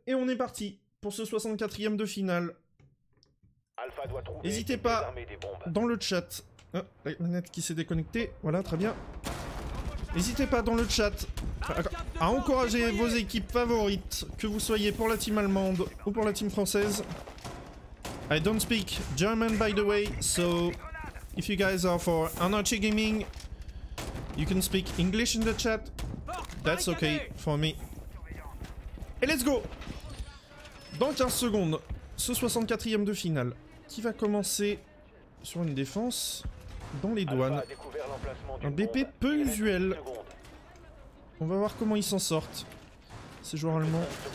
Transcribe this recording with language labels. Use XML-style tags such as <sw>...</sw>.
<fr>Et on est parti pour ce 64e de finale. N'hésitez pas dans le chat. Oh, la manette qui s'est déconnectée. Voilà, très bien. N'hésitez pas dans le chat à encourager vos équipes favorites, que vous soyez pour la team allemande ou pour la team française.</fr> <en>I don't speak German by the way, so if you guys are for Anarchy Gaming, you can speak English in the chat. That's okay for me. Et let's go!</en> <fr>Dans 15 secondes, ce 64e de finale, qui va commencer sur une défense dans les douanes. Un BP peu usuel. On va voir comment ils s'en sortent, ces joueurs allemands.</fr>